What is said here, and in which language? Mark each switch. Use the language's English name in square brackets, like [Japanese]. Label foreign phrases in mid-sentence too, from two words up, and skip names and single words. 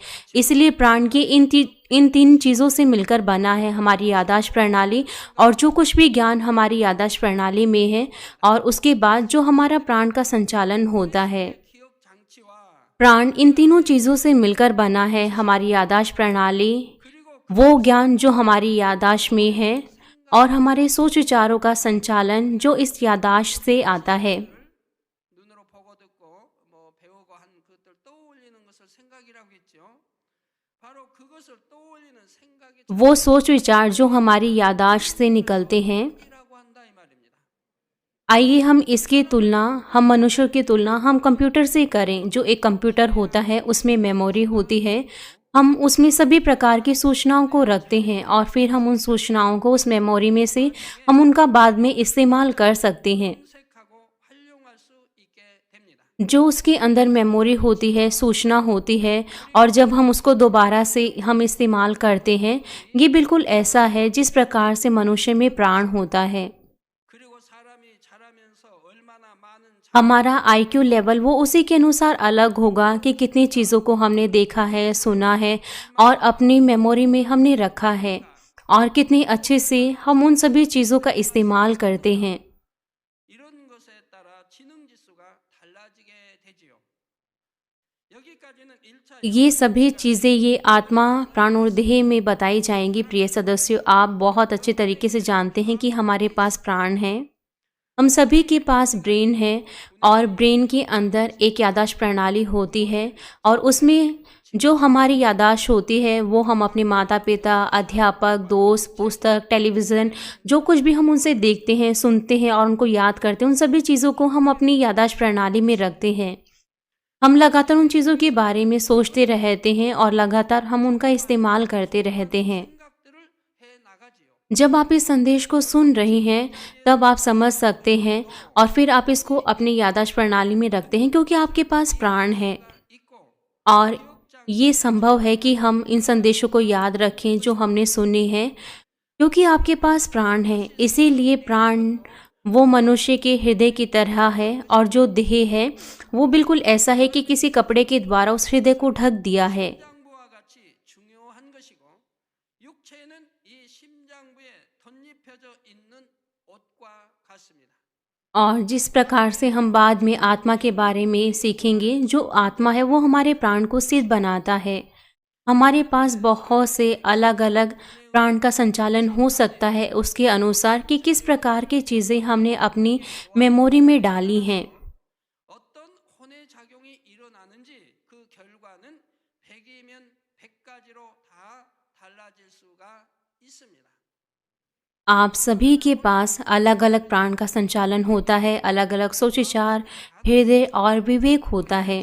[Hindi] इसलिए प्राण के इन 3 चीज़ों से मिलकर बना है हमारी याददाश्त प्रणाली, और जो कुछ भी ज्ञान हमारी याददाश्त प्रणाली में है और उसके बाद जो हमारा प्राण का संचालन होता है। प्राण इन तीनों चीज़ों से मिलकर बना है हमारी याददाश्त प्रणाली, वो ज्ञान जो हमारी याददाश्त में है और हमारे सोच विचारों का संचालन जो इस याददाश्त से आता है। [Korean] 눈으로 보고 듣고 배우고 한 것들 떠올리는 것을 생각이라고 했죠. 바로 그것을 떠올리는 생각이 [Hindi] वो सोच विचार जो हमारी याददाश्त से निकलते हैं। [Korean] 라고 한다 이 말입니다. [Hindi] आइए हम इसकी तुलना, हम मनुष्यों की तुलना हम कंप्यूटर से करें। जो एक कंप्यूटर होता है उसमें मेमोरी होती है, हम उसमें सभी प्रकार की सूचनाओं को रखते हैं और फिर हम उन सूचनाओं को उस मेमोरी में से हम उनका बाद में इस्तेमाल कर सकते हैं। [Korean] 검색하고 활용할 수 있게 됩니다. [Hindi] जो उसके अंदर मेमोरी होती है, सूचना होती है, और जब हम उसको दोबारा से हम इस्तेमाल करते हैं, ये बिल्कुल ऐसा है जिस प्रकार से मनुष्य में प्राण होता है। [Korean] 그리고 사람이 자라면서 얼마나 많은 [Hindi] हमारा [English] IQ level [Hindi] वो उसी के अनुसार अलग होगा कि कितनी चीज़ों को हमने देखा है, सुना है और अपनी मेमोरी में हमने रखा है, और कितनी अच्छे से हम उन सभी चीज़ों का इस्तेमाल करते हैं। [Korean] 이런 것에 따라 지능 지수가 달라지게 되지요. 여기까지는 1차 [Hindi] ये सभी चीज़ें ये आत्मा, प्राण और देह में बताई जाएंगी। प्रिय सदस्यों, आप बहुत अच्छे तरीके से जानते हैं कि हमारे पास प्राण है, हम सभी के पास ब्रेन है, और ब्रेन के अंदर एक याददाश्त प्रणाली होती है, और उसमें जो हमारी याददाश्त होती है वो हम अपने माता पिता, अध्यापक, दोस्त, पुस्तक, टेलीविज़न, जो कुछ भी हम उनसे देखते हैं, सुनते हैं और उनको याद करते हैं, उन सभी चीज़ों को हम अपनी याददाश्त प्रणाली में रखते हैं। हम लगातार उन चीज़ों के बारे में सोचते रहते हैं और लगातार हम उनका इस्तेमाल करते रहते हैं। [Korean] 생각들을 해 나가지요. [Hindi] जब आप इस संदेश को सुन रहे हैं तब आप समझ सकते हैं, और फिर आप इसको अपनी याददाश्त प्रणाली में रखते हैं, क्योंकि आपके पास प्राण है [Korean] 있고 [Hindi] और ये संभव है कि हम इन संदेशों को याद रखें जो हमने सुने हैं, क्योंकि आपके पास प्राण है। इसीलिए प्राण वो मनुष्य के हृदय की तरह है, और जो देह है वो बिल्कुल ऐसा है कि किसी कपड़े के द्वारा उस हृदय को ढक दिया है। [Korean] 심장부와 같이 중요한 것이고 육체는 이 심장부에 덧입혀져 있는 옷과 같습니다. [Hindi] और जिस प्रकार से हम बाद में आत्मा के बारे में सीखेंगे, जो आत्मा है वो हमारे प्राण को सिद्ध बनाता है। हमारे पास बहुत से अलग अलग प्राण का संचालन हो सकता है उसके अनुसार कि किस प्रकार की चीज़ें हमने अपनी मेमोरी में डाली हैं। [Korean] 어떤 혼의 작용이 일어나는지 그 결과는 100이면 100가지로 다 달라질 수가 있습니다. [Hindi] आप सभी के पास अलग अलग प्राण का संचालन होता है, अलग अलग सोच विचार, हृदय और विवेक होता है।